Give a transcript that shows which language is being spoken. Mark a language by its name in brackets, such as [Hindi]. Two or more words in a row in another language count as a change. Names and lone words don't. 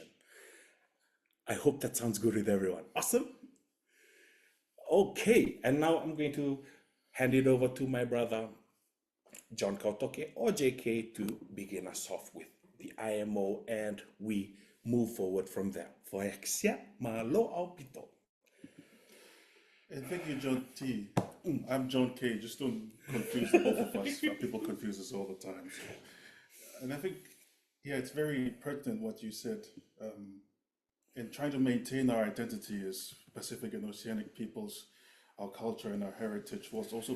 [English] I hope that sounds good with everyone. Awesome. Okay, and now I'm going to hand it over to my brother, John Kautoke, or JK, to begin us off with the IMO, and we move forward from there. Foexia malo au pito. And thank you, John T. I'm John K. Just don't confuse the both of us. People confuse us all the time. So. And I think, yeah, it's very pertinent what you said. In trying to maintain our identity as Pacific and Oceanic peoples, our culture and our heritage was also